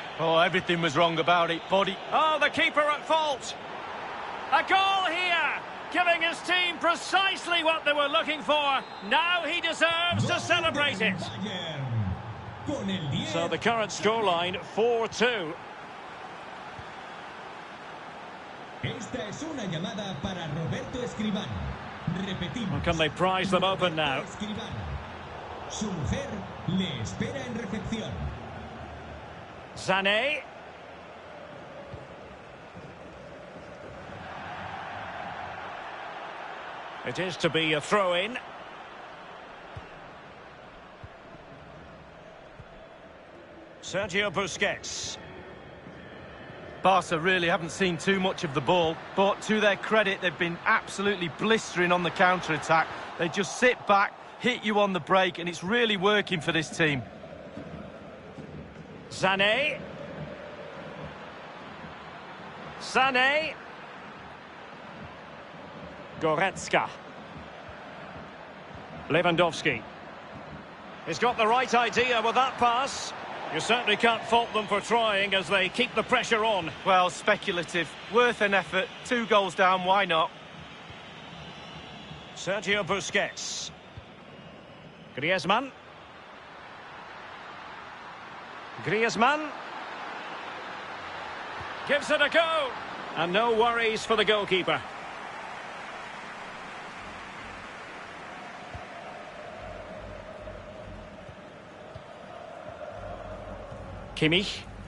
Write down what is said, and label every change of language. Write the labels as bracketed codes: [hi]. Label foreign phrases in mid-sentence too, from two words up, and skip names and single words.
[en] Oh, everything was wrong about it, buddy. Oh, the keeper at fault. A goal here, giving his team precisely what they were looking for. Now he deserves to celebrate it. So the current scoreline, 4-2. [es] Esta es una llamada para Roberto Escribano. Repetimos. [en] Well, can they prize them open now? [es] Su mujer le espera en recepción. [en] Sané. It is to be a throw-in. Sergio Busquets. Barca really haven't seen too much of the ball, but to their credit, they've been absolutely blistering on the counter-attack. They just sit back, hit you on the break, and it's really working for this team. Sané. Sané. Goretzka. Lewandowski. He's got the right idea with that pass. You certainly can't fault them for trying as they keep the pressure on. Well, speculative. Worth an effort. 2 goals down, why not? Sergio Busquets. Griezmann. Griezmann. Gives it a go. And no worries for the goalkeeper. Kimmich.